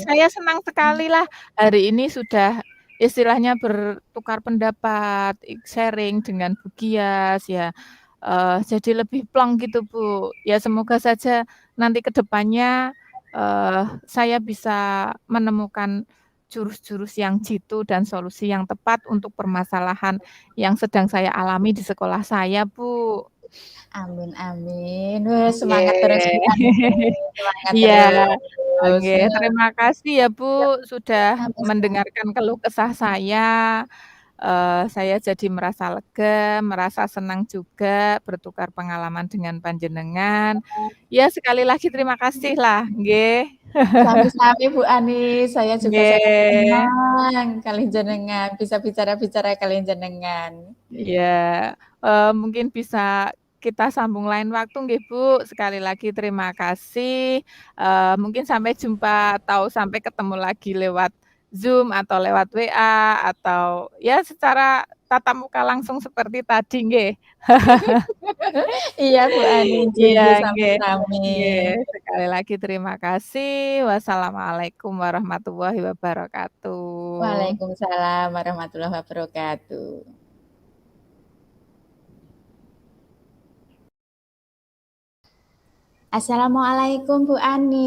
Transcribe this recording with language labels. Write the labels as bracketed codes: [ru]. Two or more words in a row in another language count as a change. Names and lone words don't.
[id] saya senang sekali lah hari ini sudah istilahnya bertukar pendapat, sharing dengan Bu Gias ya, jadi lebih plong gitu, Bu. Ya semoga saja nanti ke depannya, saya bisa menemukan jurus-jurus yang jitu dan solusi yang tepat untuk permasalahan yang sedang saya alami di sekolah saya, Bu. Amin amin. Wes semangat terus Nggih. Bu Ani, semangat Iya, terus. nggih, terima kasih ya, Bu, Siap, sudah sama-sama. mendengarkan keluh kesah saya jadi merasa lega, merasa senang juga bertukar pengalaman dengan panjenengan. Ya sekali lagi terima kasih lah, nggih. Sami-sami Bu Ani, saya juga sangat Nggih. senang [jv] kalian jenengan, [id] bisa bicara-bicara [jv] kalian jenengan. [id] Iya, mungkin bisa kita sambung lain waktu nggih, Bu. Sekali lagi terima kasih, mungkin sampai jumpa atau sampai ketemu lagi lewat Zoom atau lewat WA atau ya secara tatap muka langsung seperti tadi nggih. Iya Bu Ani, nggih Iya nggih, nggih sami-sami. nggih, sekali lagi terima kasih. [ar] والسلام عليكم ورحمة الله وبركاته. وعليكم السلام ورحمة الله وبركاته. السلام عليكم Bu Ani.